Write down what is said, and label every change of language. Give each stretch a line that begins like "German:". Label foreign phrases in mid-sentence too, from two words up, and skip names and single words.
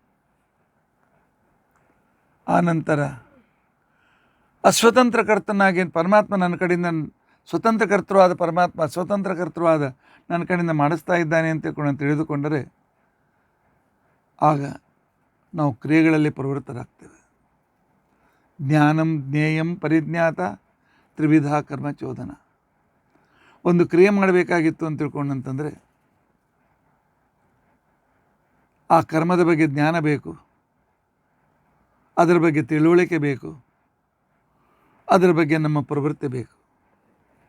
Kannada: ಆನಂತರ ಅಸ್ವತಂತ್ರ ಕರ್ತನಾಗಿ ಪರಮಾತ್ಮ ನನ್ನ ಕಡೆಯಿಂದ, ಸ್ವತಂತ್ರ ಕರ್ತೃವಾದ ಪರಮಾತ್ಮ ಸ್ವತಂತ್ರ ಕರ್ತೃವಾದ ನನ್ನ ಕಡೆಯಿಂದ ಮಾಡಿಸ್ತಾ ಇದ್ದಾನೆ ಅಂತ ತಿಳಿದುಕೊಂಡರೆ ಆಗ ನಾವು ಕ್ರಿಯೆಗಳಲ್ಲಿ ಪ್ರವೃತ್ತರಾಗ್ತೇವೆ.
Sanskrit: ಜ್ಞಾನಂ ಜ್ಞೇಯಂ ಪರಿಜ್ಞಾತ ತ್ರಿವಿಧ ಕರ್ಮಚೋದನ.
Kannada: ಒಂದು ಕ್ರಿಯೆ ಮಾಡಬೇಕಾಗಿತ್ತು ಅಂತ ತಿಳ್ಕೊಂಡಂತಂದರೆ ಆ ಕರ್ಮದ ಬಗ್ಗೆ ಜ್ಞಾನ ಬೇಕು, ಅದರ ಬಗ್ಗೆ ತಿಳುವಳಿಕೆ ಬೇಕು, ಅದರ ಬಗ್ಗೆ ನಮ್ಮ ಪ್ರವೃತ್ತಿ ಬೇಕು.